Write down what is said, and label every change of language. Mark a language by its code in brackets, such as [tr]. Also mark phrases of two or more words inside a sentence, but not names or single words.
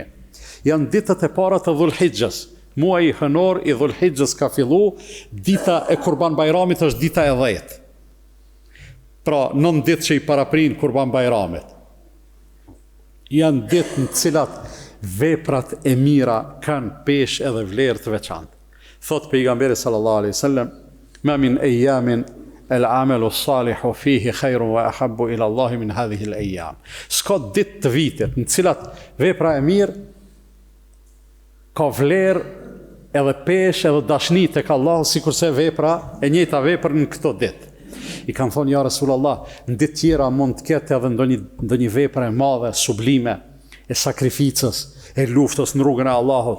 [sq] Janë ditët e para të Dhulhijhes. Muaji hënor i Dhulhijhes ka fillu, dita e Kurban Bajramit është dita e 10. Pra, 9 ditë që i paraprin Kurban Bajramit. Janë ditë në të cilat veprat e mira kanë peshë edhe vlerë të veçantë. Thot pejgamberi [ar] صلى الله عليه وسلم ما من أيام العمل الصالح فيه خير وأحب إلى الله من هذه الأيام." [sq] S'ka ditë të vitit në të cilat vepra e mirë ka vlerë edhe peshë edhe dashni tek Allahu sikurse vepra e njëjta vepër në këto ditë. I kanë thonë [ar] يا رسول الله, [sq] në ditë tjera mund të ketë edhe ndonjë vepër e madhe, sublime, e sakrificës, e luftës në rrugën e Allahut.